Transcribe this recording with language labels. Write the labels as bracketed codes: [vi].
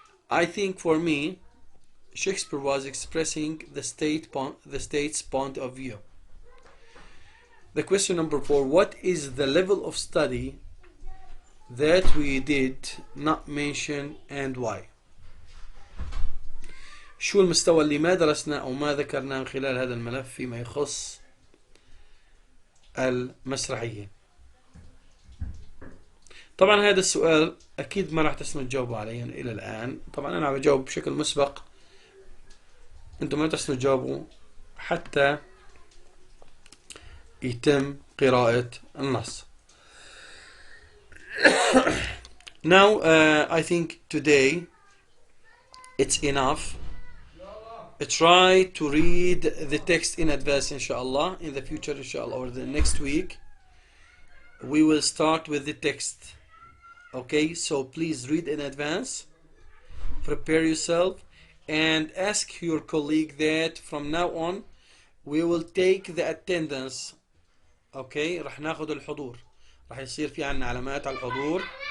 [en] I think for me, Shakespeare was expressing the state's point of view. The question number 4, what is the level of study that we did not mention and why? [ar] شو المستوى اللي ما درسنا أو ما ذكرناه من خلال هذا الملف فيما يخص المسرحية؟ طبعا هذا السؤال أكيد ما راح تسمعوا تجاوبوا عليه إلى الآن. طبعا أنا بجاوب بشكل مسبق، أنتم ما تسمعوا تجاوبوا حتى يتم قراءة النص. [en] Now I think today it's enough. Try to read the text in advance, inshallah. In the future, inshallah, or the next week, we will start with the text. Okay, so please read in advance, prepare yourself, and ask your colleague that from now on we will take the attendance. [ar] Okay, راح ناخذ الحضور، راح يصير في عنا علامات على الحضور.